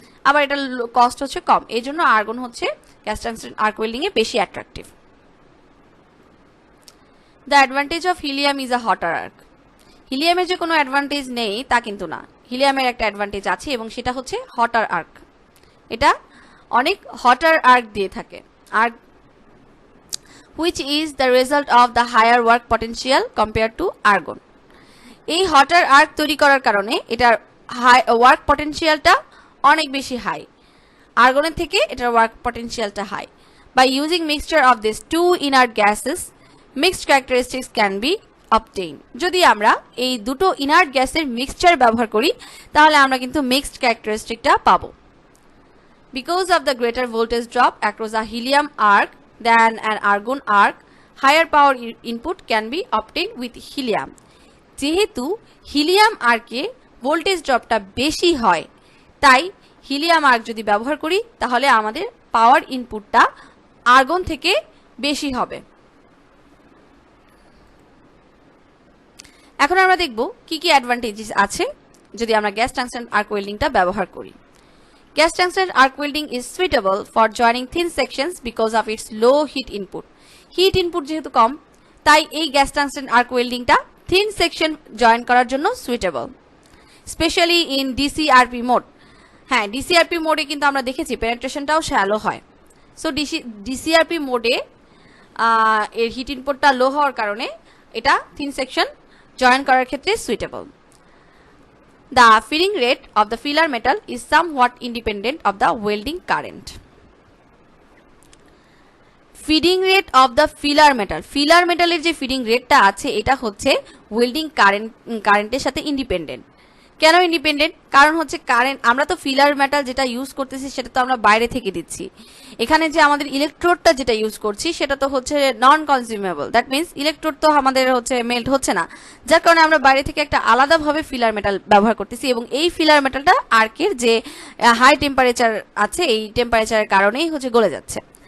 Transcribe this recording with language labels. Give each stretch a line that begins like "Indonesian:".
Bangla: আবার এটার কস্ট হচ্ছে কম, এই জন্য আর্গন হচ্ছে গ্যাস টাংস্টেন আর্ক ওয়েল্ডিং এ বেশি attractive.
English: the advantage of helium is a hotter arc,
Bangla: হিলিয়ামের যে কোনো অ্যাডভান্টেজ নেই তা কিন্তু না, হিলিয়ামের একটা অ্যাডভান্টেজ আছে এবং সেটা হচ্ছে হটার আর্ক, এটা অনেক হটার আর্ক দিয়ে থাকে।
English: Arc which is the result of the higher work potential compared to argon.
Bangla: এই হটার আর্ক তৈরি করার কারণে এটার ওয়ার্ক পটেনশিয়ালটা অনেক বেশি হাই, আর্গনের থেকে এটার work পটেনশিয়ালটা high.
English: By using mixture of this two inert gases, mixed characteristics can be obtain.
Bangla: যদি আমরা এই দুটো ইনার্ট গ্যাসের মিক্সচার ব্যবহার করি, তাহলে আমরা কিন্তু মিক্সড ক্যারেক্টারিস্টিকটা পাবো।
English: Because of the greater voltage drop across a helium arc than an argon arc, higher power input can be obtained with helium.
Bangla: যেহেতু হিলিয়াম আর্কে ভোল্টেজ ড্রপটা বেশি হয়, তাই হিলিয়াম আর্ক যদি ব্যবহার করি তাহলে আমাদের পাওয়ার ইনপুটটা আর্গন থেকে বেশি হবে। এখন আমরা দেখব কি কি অ্যাডভান্টেজেস আছে যদি আমরা গ্যাস টাংস্টেন আর্ক ওয়েল্ডিংটা ব্যবহার করি।
English: Gas tungsten arc welding is suitable for joining thin sections because of its low heat input.
Bangla: Heat input যেহেতু কম, তাই এই gas tungsten arc ওয়েল্ডিংটা thin section join করার জন্য সুইটেবল,
English: Specially in DCRP mode.
Bangla: হ্যাঁ, ডিসিআরপি মোডে কিন্তু আমরা দেখেছি পেনেট্রেশনটাও শ্যালো হয়। সো ডিসিআরপি মোডে এর হিট ইনপুটটা লো হওয়ার কারণে এটা থিন সেকশন জয়েন করার ক্ষেত্রে suitable.
English: The feeding rate of the filler metal is somewhat independent of the welding current. Feeding rate of the filler metal,
Bangla: filler metal এর যে ফিডিং রেটটা আছে এটা হচ্ছে ওয়েল্ডিং কারেন্টের সাথে ইন্ডিপেন্ডেন্ট। কেন ইন্ডিপেন্ডেন্ট? কারণ হচ্ছে কারেন্ট, আমরা তো ফিলার মেটাল যেটা ইউজ করতেছি সেটা তো আমরা বাইরে থেকে দিচ্ছি। এখানে যে আমাদের ইলেকট্রোডটা যেটা ইউজ করছি সেটা তো হচ্ছে নন কনজিউমেবল, দ্যাট মিনস ইলেকট্রোড তো আমাদের হচ্ছে মেল্ট হচ্ছে না, যার কারণে আমরা বাইরে থেকে একটা আলাদাভাবে ফিলার মেটাল ব্যবহার করতেছি, এবং এই ফিলার মেটালটা আর্কের যে হাই টেম্পারেচার আছে এই টেম্পারেচারের কারণেই হচ্ছে গলে যাচ্ছে।